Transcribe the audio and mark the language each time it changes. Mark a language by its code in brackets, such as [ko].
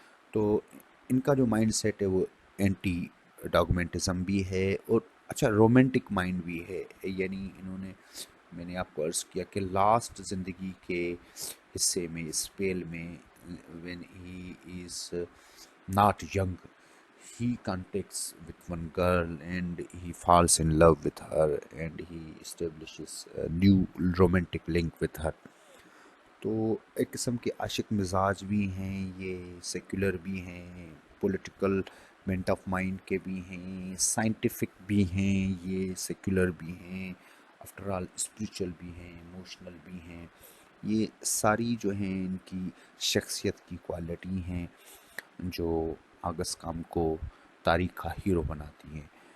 [ur] تو ان کا جو مائنڈ سیٹ ہے وہ اینٹی ڈاگمنٹزم بھی ہے، اور اچھا رومانٹک مائنڈ بھی ہے. یعنی انہوں نے، میں نے آپ کو عرض کیا کہ لاسٹ زندگی کے حصے میں، اسپیل میں، [en] When he is not young. He contacts with one girl and he falls in love with her and he establishes a new romantic link with her. [ur] تو ایک قسم کے عاشق مزاج بھی ہیں یہ، سیکولر بھی ہیں، پولیٹیکل مینٹ آف مائنڈ کے بھی ہیں، سائنٹیفک بھی ہیں، یہ سیکولر بھی ہیں، آفٹر آل اسپریچول بھی ہیں، ایموشنل بھی ہیں. یہ ساری جو ہیں ان کی شخصیت کی کوالٹی ہیں جو آغاز کام کو تاریخ کا ہیرو بناتی ہیں.